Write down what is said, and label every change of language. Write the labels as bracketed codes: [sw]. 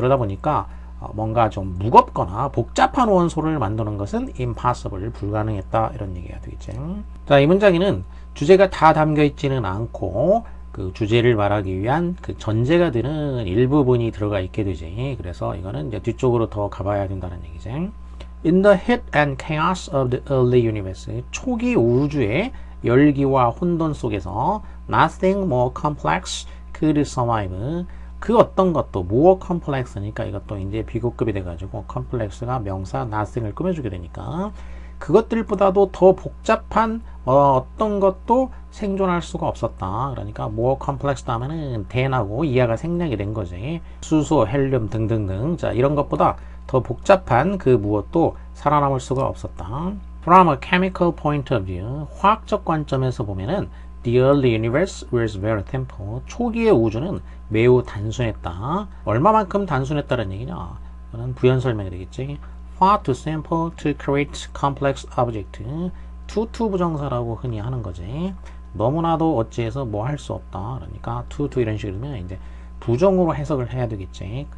[ko] 그러다 보니까 뭔가 좀 무겁거나 복잡한 원소를 만드는 것은 impossible, 불가능했다, 이런 얘기가 되겠지. 자, 이 문장에는 주제가 다 담겨 있지는 않고 그 주제를 말하기 위한 그 전제가 되는 일부분이 들어가 있게 되지. 그래서 이거는 이제 뒤쪽으로 더 가봐야 된다는 얘기지. [en] In the heat and chaos of the early universe, [ko] 초기 우주의 열기와 혼돈 속에서 [en] nothing more complex could survive. 그 어떤 것도 more complex니까 이것도 이제 비교급이 돼가지고 complex가 명사 nothing을 꾸며주게 되니까 그것들보다도 더 복잡한 어떤 것도 생존할 수가 없었다. 그러니까 more complex 하면은 than하고 이하가 생략이 된 거지. 수소, 헬륨 등등등, 자, 이런 것보다 더 복잡한 그 무엇도 살아남을 수가 없었다. From a chemical point of view, [ko] 화학적 관점에서 보면은 [en] the early universe was very simple. [ko] 초기의 우주는 매우 단순했다. 얼마만큼 단순했다는 얘기냐? 이거는 부연 설명이 되겠지. [en] Far too simple to create complex object. [ko] to 부정사라고 흔히 하는 거지. 너무나도 어찌해서 뭐 할 수 없다. 그러니까 to 이런 식으로 되면 이제 부정으로 해석을 해야 되겠지.